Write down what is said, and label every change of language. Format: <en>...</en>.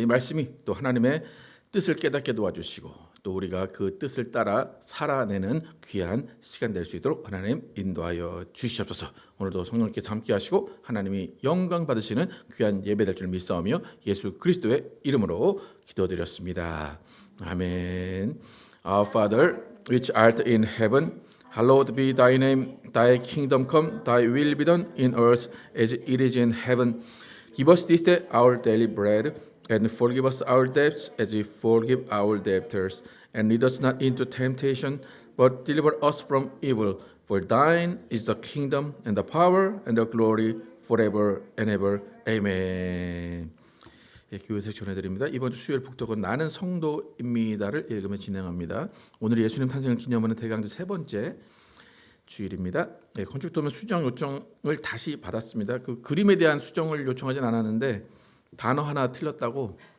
<ko>이 말씀이 또 하나님의 뜻을 깨닫게 도와주시고 또 우리가 그 뜻을 따라 살아내는 귀한 시간 될 수 있도록 하나님 인도하여 주시옵소서. 오늘도 성령께서 함께 하시고 하나님이 영광 받으시는 귀한 예배 될 줄 믿사오며 예수 그리스도의 이름으로 기도드렸습니다. 아멘.</ko> <en>Our Father, which art in heaven, hallowed be thy name, thy kingdom come, thy will be done in earth as it is in heaven. Give us this day our daily bread, and forgive us our debts as we forgive our debtors. And lead us not into temptation, but deliver us from evil. For thine is the kingdom, and the power, and the glory, forever and ever. Amen.</en> <ko>예, 교회에서 전해드립니다. 이번 주 수요일 북독은 나는 성도입니다를 읽으며 진행합니다. 오늘 예수님 탄생을 기념하는 대강절 세 번째 주일입니다. 예, 건축도면 수정 요청을 다시 받았습니다. 그 그림에 대한 수정을 요청하진 않았는데 단어 하나 틀렸다고.</ko>